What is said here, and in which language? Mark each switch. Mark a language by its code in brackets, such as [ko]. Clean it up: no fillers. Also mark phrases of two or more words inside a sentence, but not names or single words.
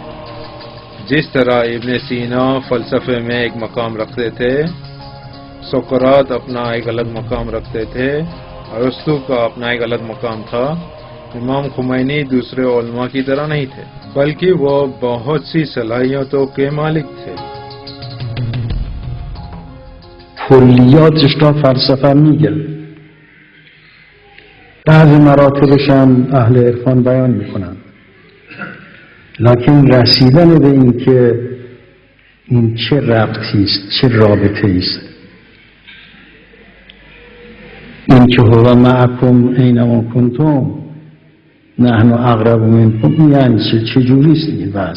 [ur] جس طرح ابن سینا فلسفے میں ایک مقام رکھتے تھے، سقراط اپنا ایک الگ مقام رکھتے تھے، ارسطو کا اپنا ایک الگ مقام تھا، امام خمینی دوسرے علماء کی طرح نہیں تھے، بلکہ وہ بہت سی صلاحیتوں کے مالک تھے۔ [fa] کلیاتش را فلسفه میگه. بعض مراتبش هم اهل عرفان بیان میکنن، لکن رسیدن به این که این چه ربطی است، چه رابطه است، این که [ar] هو معکم اینما کنتم نحن اقرب منکم، [fa] یعنی چه جوری است این بحث؟